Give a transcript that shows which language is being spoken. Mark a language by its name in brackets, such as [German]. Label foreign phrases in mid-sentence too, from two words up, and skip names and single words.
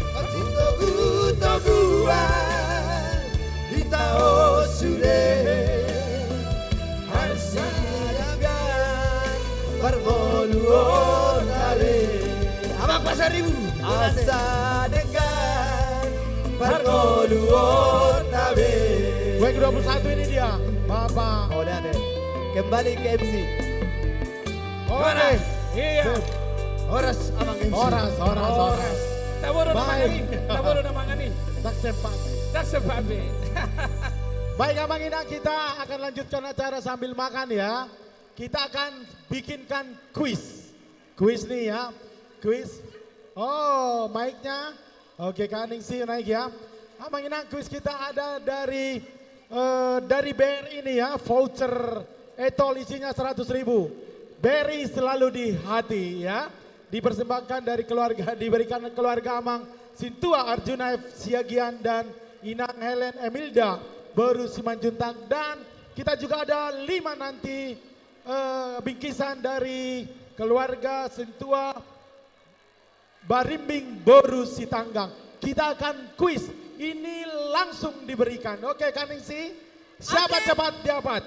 [Indonesian] Toguan Kita osure Harsiagan Parmoluon tare Abang pasar ibu Asa dengan Parmoluon tare Week 21 ini dia, Bapak. Oh, udah deh. Kembali ke MC. Oke. Iya. Horas abang MC. Horas. Taboro na Baik. mangani. Taboro na mangani. Tak sempat. [English] That's a baby. [Indonesian] Baik Abang Inang, kita akan lanjutkan acara sambil makan ya. Kita akan bikinkan kuis. Kuis nih ya. Kuis. Oh, mic-nya. Oke, Kaningsi naik ya. Abang Inang, kuis kita ada dari BRI ini ya, voucher etol isinya 100.000. BRI selalu di hati ya. Dipersembahkan dari keluarga, diberikan keluarga Amang Sintua Arjuna F. Siagian dan Inang Helen Emilda Baru Simanjuntang. Dan kita juga ada 5 nanti bingkisan dari keluarga Sintua Barimbing Boru Sitanggang. Kita akan kuis. Ini langsung diberikan. Oke, Kaningsi. Siapa cepat dapat?